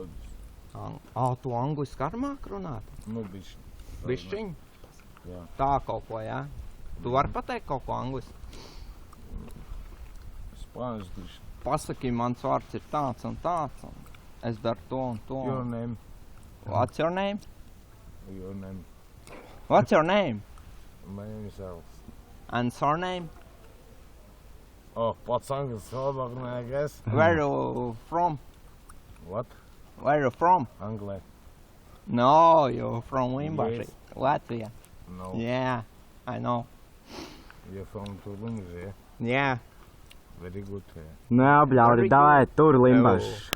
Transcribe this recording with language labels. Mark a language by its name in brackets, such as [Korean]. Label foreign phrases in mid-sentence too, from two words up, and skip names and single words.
[Latvian] Tu angliski ar māk runāt? Nu, bišķiņ. Bišķiņ? Jā. Tā kaut ko, jā? Tu vari pateikt kaut ko angliski? Spānis bišķiņ. Pasaki, mans vārds ir tāds un tāds, un es daru to un to. [English] Your name. What's your name? Your name. What's your name? My name is Alice. And surname? [Latvian] Pats anglis labāk, [English] I guess. Where you from? What? Where you from? [Latvian] Anglē. [English] No, you're from Limbaži, Yes. Latvia. No. Yeah, I know. You're from Tulums, yeah? Yeah. Very good. [Latvian] Nu jā, bļauri, [English] Very [Latvian] davai, tur Evo. limbaš.